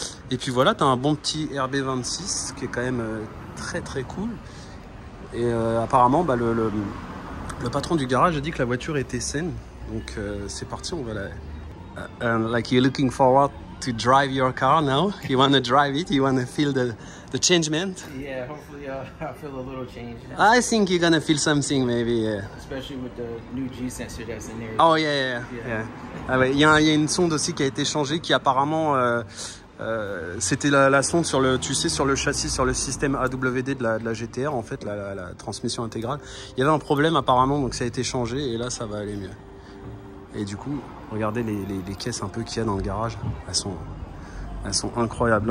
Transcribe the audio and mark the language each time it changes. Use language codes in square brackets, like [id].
[fr] Et puis voilà, tu as un bon petit RB26 qui est quand même très cool. Et apparemment, le patron du garage a dit que la voiture était saine. Donc c'est parti, on va la... [en] like you're looking forward to drive your car now. You want to drive it, you want to feel the changement. Yeah, hopefully I'll feel a little change. I think you're going to feel something maybe, yeah. Especially with the new G sensor that's in there. Oh yeah. [fr] Ah ouais, il y a une sonde aussi qui a été changée qui apparemment... c'était la sonde sur le châssis, sur le système AWD de la GTR, en fait, la transmission intégrale. Il y avait un problème apparemment, donc ça a été changé et là ça va aller mieux. Et du coup, regardez les caisses un peu qu'il y a dans le garage, elles sont incroyables.